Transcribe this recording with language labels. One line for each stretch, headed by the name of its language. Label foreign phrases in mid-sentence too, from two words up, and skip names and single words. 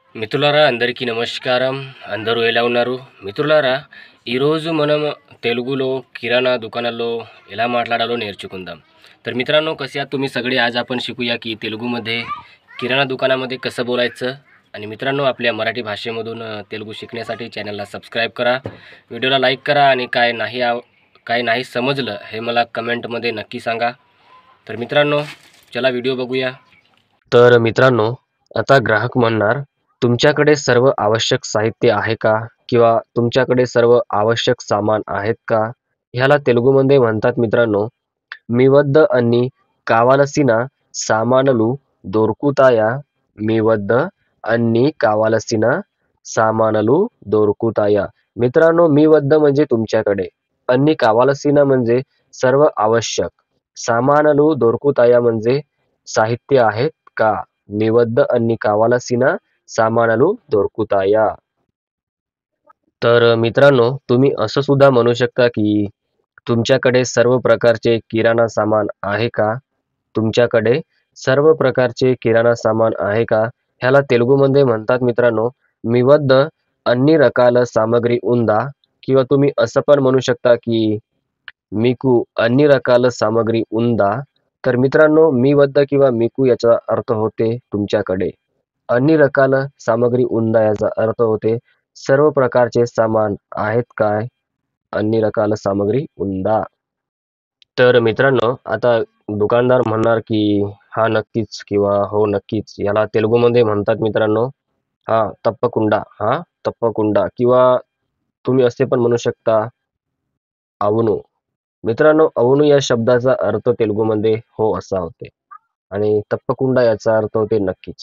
Telugu: మిత్రులారా అందరికీ నమస్కారం. అందరూ ఎలా ఉన్నారు? మిత్రులారా, ఈరోజు మనం తెలుగులో किराणा दुकानाల్లో ఎలా మాట్లాడాలో నేర్చుకుందాం.
Marathi: तर मित्रांनो, कसे आहात तुम्ही सगळे? आज आपण शिकूया की तेलुगूमध्ये किराणा दुकानामध्ये कसं बोलायचं. आणि मित्रांनो, आपल्या मराठी भाषेमधून तेलुगू शिकण्यासाठी चॅनलला सबस्क्राईब करा, व्हिडिओला लाईक करा आणि काय नाही समजलं हे मला कमेंटमध्ये नक्की सांगा. तर मित्रांनो, चला व्हिडिओ बघूया. तर मित्रांनो, आता ग्राहक म्हणणार, तुमच्याकडे सर्व आवश्यक साहित्य आहे का? किंवा तुमच्याकडे सर्व आवश्यक सामान आहेत का? ह्याला तेलुगूमध्ये म्हणतात मित्रांनो,
Telugu: మీ వద్ద అన్ని కావలసిన సామానులు దొరుకుతాయా? మీ వద్ద అన్ని కావలసిన सामानलू దొరుకుతాయా?
Marathi: मित्रांनो,
Telugu: మీ వద్ద
Marathi: म्हणजे तुमच्याकडे,
Telugu: అన్ని కావలసిన
Marathi: म्हणजे सर्व आवश्यक,
Telugu: సామానలు దొరుకుతాయా
Marathi: म्हणजे साहित्य आहेत का?
Telugu: మీ వద్ద అన్ని కావలసిన सामानलू దొరుకుతాయా?
Marathi: तर मित्रांनो, तुम्ही असं सुद्धा म्हणू शकता की तुमच्याकडे सर्व प्रकारचे किराणा सामान आहे का? तुमच्याकडे सर्व प्रकारचे किराणा सामान आहे का? ह्याला तेलुगूमध्ये म्हणतात मित्रांनो,
Telugu: మీ వద్ద అన్ని రకాల సామగ్రి ఉందా?
Marathi: किंवा तुम्ही असं पण म्हणू शकता की
Telugu: మీకు అన్ని రకాల सामग्री ఉందా?
Marathi: तर मित्रांनो,
Telugu: మీ వద్ద
Marathi: किंवा मिकू याचा अर्थ होते तुमच्याकडे.
Telugu: అన్ని రకాల सामग्री ఉందా
Marathi: याचा अर्थ होते सर्व प्रकारचे सामान आहेत काय?
Telugu: అన్ని రకాల सामग्री ఉందా?
Marathi: तर मित्रांनो, आता दुकानदार म्हणणार की हा नक्कीच किंवा हो नक्कीच, याला तेलुगूमध्ये म्हणतात मित्रांनो,
Telugu: హా తప్పకుండా
Marathi: किंवा तुम्ही असे पण म्हणू शकता అవును. मित्रांनो, అవును या शब्दाचा अर्थ तेलुगूमध्ये हो असा होते आणि तप्पकुंडा याचा अर्थ होते नक्कीच.